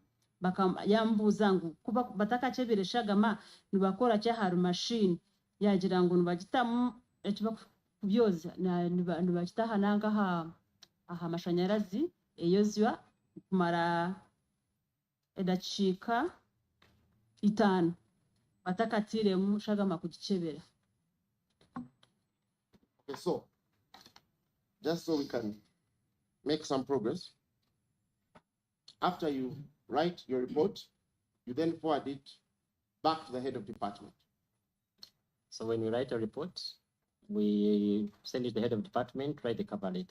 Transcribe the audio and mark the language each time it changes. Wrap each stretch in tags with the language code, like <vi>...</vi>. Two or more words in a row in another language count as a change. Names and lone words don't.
<nyn>Yambuuza ngu kuba batakakyebera eshagama nibakora ki aha mashini, yagira ngu nibagitamu ekibakubyoza nibagitaha nanka aha mashanyarazi eyozya kumara edakiika 5 batakatiiremu shagama kugikyebera.</nyn> <en>Okay, so just so we can make some progress, after you write your report, you then forward it back to the head of department. So when we write a report, we send it to the head of department, write the cover letter.</en>